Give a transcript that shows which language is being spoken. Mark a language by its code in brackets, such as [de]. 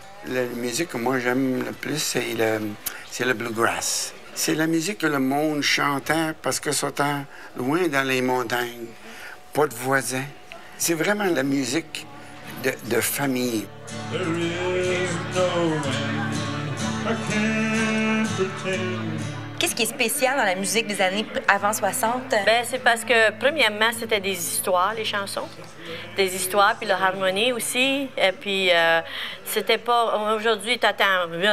[fr] La musique que moi j'aime le plus, c'est le bluegrass. C'est la musique que le monde chantait parce que c'était loin dans les montagnes, pas de voisins. C'est vraiment la musique de famille. [en] There is no way I can't pretend. [fr] Qu'est-ce qui est spécial dans la musique des années avant 60? Bien, c'est parce que, premièrement, c'était des histoires, les chansons. Des histoires, puis leur harmonie aussi. Et puis, c'était pas... Aujourd'hui, t'attends...